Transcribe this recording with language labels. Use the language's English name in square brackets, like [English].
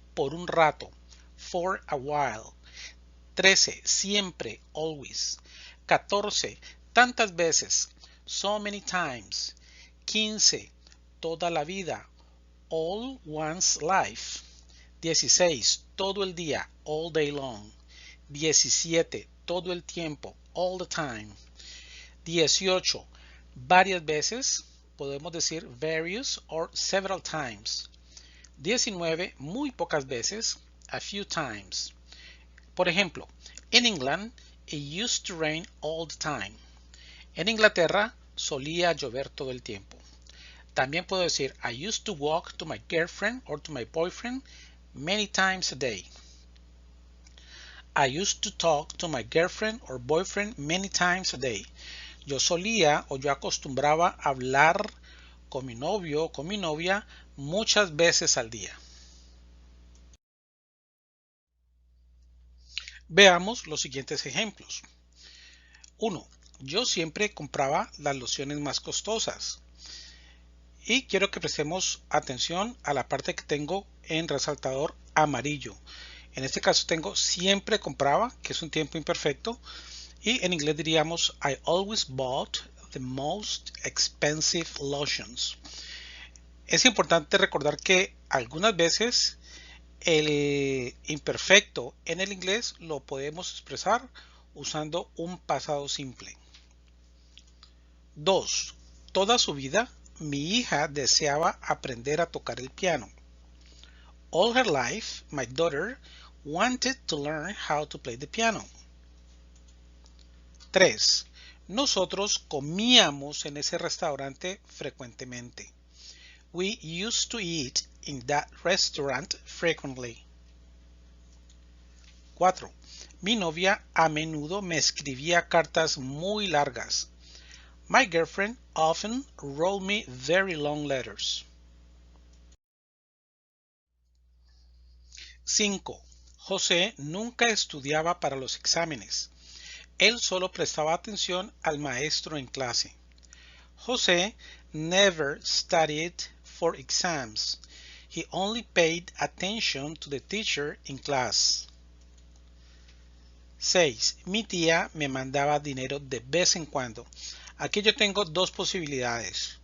[Spanish] Por un rato, [English] for a while. [Spanish] 13. Siempre, always. 14. Tantas veces, [English] so many times. 15. [Spanish] Toda la vida, [English] all one's life. [Spanish] 16. Todo el día, [English] all day long. [Spanish] 17. Todo el tiempo, [English] all the time. [Spanish] 18. Varias veces, podemos decir [English] various or several times. [Spanish] 19. Muy pocas veces, [English] a few times. Por ejemplo, in England, it used to rain all the time. [Spanish] En Inglaterra, solía llover todo el tiempo. También puedo decir, [English] I used to walk to my girlfriend or to my boyfriend many times a day. I used to talk to my girlfriend or boyfriend many times a day. [Spanish] Yo solía o yo acostumbraba a hablar con mi novio o con mi novia muchas veces al día. Veamos los siguientes ejemplos. 1. Yo siempre compraba las lociones más costosas. Y quiero que prestemos atención a la parte que tengo en resaltador amarillo. En este caso tengo siempre compraba, que es un tiempo imperfecto. Y en inglés diríamos [English] I always bought the most expensive lotions. [Spanish] Es importante recordar que algunas veces el imperfecto en el inglés lo podemos expresar usando un pasado simple. 2. Toda su vida mi hija deseaba aprender a tocar el piano. [English] All her life, my daughter wanted to learn how to play the piano. 3. [Spanish] Nosotros comíamos en ese restaurante frecuentemente. [English] We used to eat in that restaurant frequently. 4. [Spanish] Mi novia a menudo me escribía cartas muy largas. [English] My girlfriend often wrote me very long letters. 5. [Spanish] José nunca estudiaba para los exámenes. Él solo prestaba atención al maestro en clase. [English] José never studied for exams. He only paid attention to the teacher in class. 6. [Spanish] Mi tía me mandaba dinero de vez en cuando. Aquí yo tengo dos posibilidades.